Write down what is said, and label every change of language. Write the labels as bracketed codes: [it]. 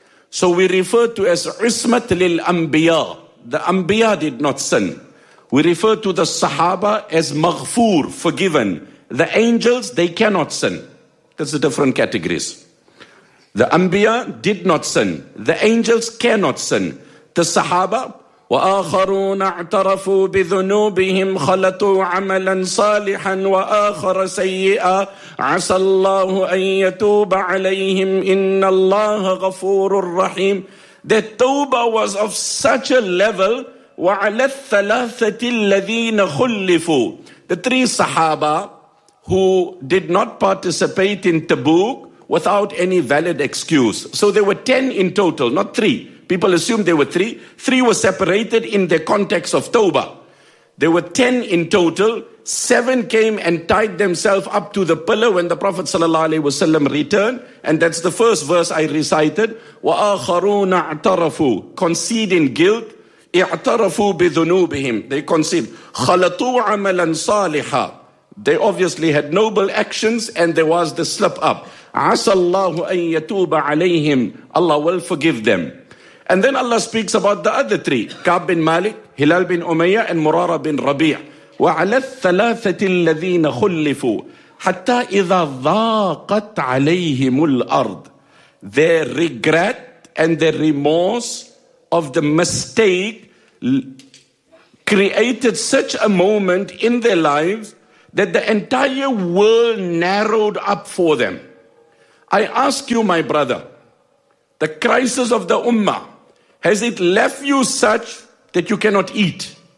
[en] So we refer to as ismat lil anbiya. The anbiya did not sin. We refer to the Sahaba as maghfoor, forgiven. The angels, they cannot sin. That's the different categories. The Anbiya did not sin. The angels cannot sin. The Sahaba, [ar] وَآخَرُونَ اَعْتَرَفُوا بِذُنُوبِهِمْ خَلَطُوا عَمَلًا صَالِحًا وَآخَرَ سَيِّئًا عَسَى اللَّهُ أَن يَتُوبَ عَلَيْهِمْ إِنَّ اللَّهَ غَفُورٌ رَحِيمٌ. [en] Their tawbah was of such a level. [ar] وَعَلَى الثَّلَاثَةِ الَّذِينَ خُلِّفُوا. [en] The three Sahaba who did not participate in Tabuk without any valid excuse. So there were 10 in total, not three. People assumed there were three. Three were separated in the context of Tawbah. There were 10 in total. Seven came and tied themselves up to the pillar when the Prophet ﷺ returned. And that's the first verse I recited. [ar] وَآخَرُونَ اَعْتَرَفُوا. [en] Conceding guilt. [ar] اعترفوا بذنوبهم. [en] They conceived. [ar] خلطوا عملا صالحا. [en] They obviously had noble actions and there was the slip up. [ar] عسى الله أن يتوب عليهم. [en] Allah will forgive them. And then Allah speaks about the other three. Ka'b bin Malik, Hilal bin Umayyah and Murara bin Rabi'. [ar] وعلى الثلاثة الذين خلفوا حتى إذا ضاقت عليهم الأرض. [en] Their regret and their remorse of the mistake created such a moment in their lives that the entire world narrowed up for them. I ask you, my brother, the crisis of the ummah, has it left you such that you cannot eat?